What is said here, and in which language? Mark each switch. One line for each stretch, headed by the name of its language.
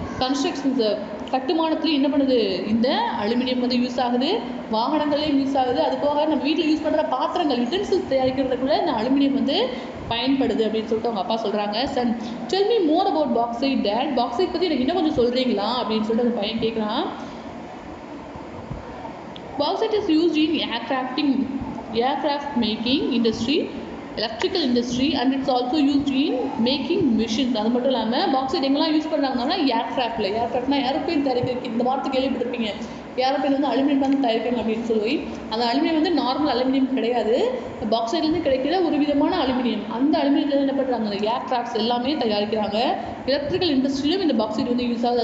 Tamil: Constructions கட்டுமானத்துலேயும் என்ன பண்ணுது, இந்த அலுமினியம் வந்து யூஸ் ஆகுது. வாகனங்கள்லேயும் யூஸ் ஆகுது. அது போக நம்ம வீட்டில் யூஸ் பண்ணுற பாத்திரங்கள், யூட்டென்சில்ஸ் தயாரிக்கிறதுக்குள்ள இந்த அலுமினியம் வந்து பயன்படுது அப்படின்னு சொல்லிட்டு அவங்க அப்பா சொல்கிறாங்க.
English: Son tell me more about bauxite date.
Tamil: Bauxite பற்றி எனக்கு இன்னும் கொஞ்சம் சொல்கிறீங்களா அப்படின்னு சொல்லிட்டு அந்த பையன் கேட்குறான்.
English: Bauxite is used in aircraft making industry, electrical industry and it's also used in making machines.
Tamil: அது மட்டும் இல்லாமல் பாக்சைட் எங்கெல்லாம் யூஸ் பண்ணுறாங்கன்னா ஏர்க்ராஃப்ட்னா ஏரோப்ளேன் தயாரிக்கிறதுக்கு இந்த வார்த்தை கேள்விப்பட்டிருப்பீங்க. ஏரோப்ளேன் வந்து அலுமினியம் தான் தயாரிக்கணும் அப்படின்னு சொல்லி, அந்த அலுமினியம் வந்து நார்மல் அலுமினியம் கிடையாது, பாக்சைட்லேருந்து கிடைக்கிற ஒரு விதமான அலுமினியம். அந்த அலுமினியத்தில் என்ன பண்ணுறாங்க, அந்த ஏர்க்ராஃப்ட்ஸ் எல்லாமே தயாரிக்கிறாங்க. எலக்ட்ரிக்கல் இண்டஸ்ட்ரியிலும் இந்த பாக்சைட் வந்து யூஸ் ஆகுது.